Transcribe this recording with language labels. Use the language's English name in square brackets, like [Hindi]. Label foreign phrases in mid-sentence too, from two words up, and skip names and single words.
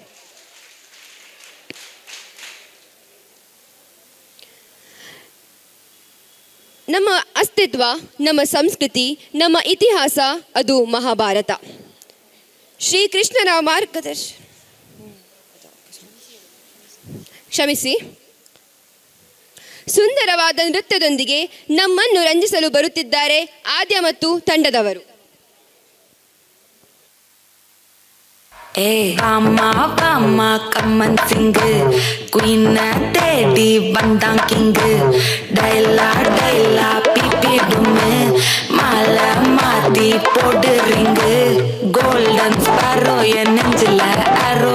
[Kannada] ನಮ್ಮ ಅಸ್ತಿತ್ವ, ನಮ್ಮ ಸಂಸ್ಕೃತಿ, ನಮ್ಮ ಇತಿಹಾಸ ಅದು ಮಹಾಭಾರತ. ಶ್ರೀಕೃಷ್ಣನ ಸುಂದರವಾದ ನೃತ್ಯದೊಂದಿಗೆ ನಮ್ಮನ್ನು ರಂಜಿಸಲು ಬರುತ್ತಿದ್ದಾರೆ ಆದ್ಯ ಮತ್ತು ತಂಡದವರು. [Tamil] வாமா வாமா கம்மன் சிங்கு குயின தேடி வந்தான் கிங்கு டைலா டைலா பிபி டும்மு மாலை மாத்தி போடு ரிங்கு [English] golden sparrow [Tamil] என் நெஞ்சில அரோ